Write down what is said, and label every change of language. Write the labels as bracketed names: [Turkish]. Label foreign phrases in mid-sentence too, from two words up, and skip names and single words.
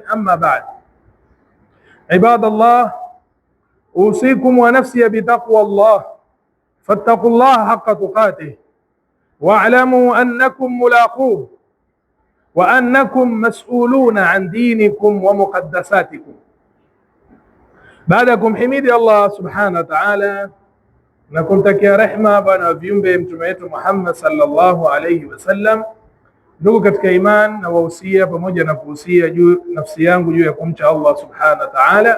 [Arabic] أما بعد، عباد الله، أوصيكم ونفسي بتقوى الله، فاتقوا الله حق تقاته، واعلموا أنكم ملاقوه، وأنكم مسؤولون عن دينكم ومقدساتكم. [Swahili] Baada kumhimidi Allah [Arabic] سبحانه وتعالى [Swahili] na kumtakia rehma bwana viumbe mtume wetu Muhammad [Arabic] صلى الله عليه وسلم, [Swahili] ndugu katika iman, na wahusia pamoja na kuhusia juu nafsi yangu juu ya kumcha Allah [Arabic] سبحانه وتعالى.